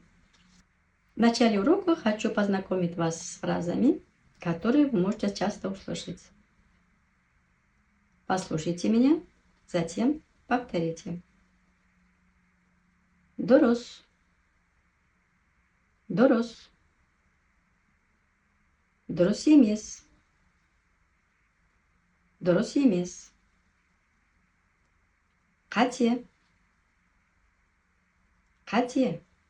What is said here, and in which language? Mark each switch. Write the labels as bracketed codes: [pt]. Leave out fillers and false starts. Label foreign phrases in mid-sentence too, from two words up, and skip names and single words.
[ru] В начале урока хочу познакомить вас с фразами, которые вы можете часто услышать. Послушайте меня, затем повторите. [kk] Дурус. Дурус. Дурус емес. Дұрыс емес. Қате. Қате.